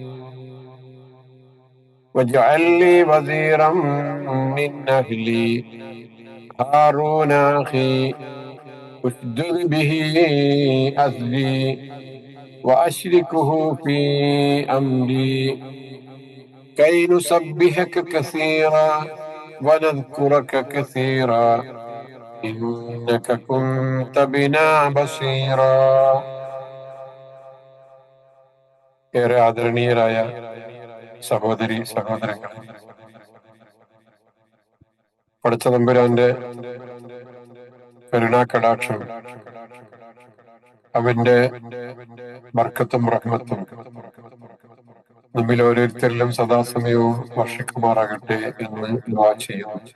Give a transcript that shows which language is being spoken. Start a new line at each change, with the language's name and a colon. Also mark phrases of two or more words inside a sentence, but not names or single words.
Arabic: واجعل لي وزيرا من أهلي هارون أخي اشدد به أزري وأشركه في أمري كي نسبحك كثيرا ونذكرك كثيرا إنك كنت بنا بصيرا.
Malayalam: ഏറെ ആദരണീയരായ സഹോദരി സഹോദരങ്ങൾ, പടച്ച തമ്പുരാന്റെ കരുണാകടാക്ഷം, അവന്റെ ബർക്കത്തും റഹ്മത്തും നമ്മിൽ ഓരോരുത്തരിലും സദാസമയവും വർഷിക്കുമാറാകട്ടെ എന്ന് ദുആ ചെയ്യുന്നു.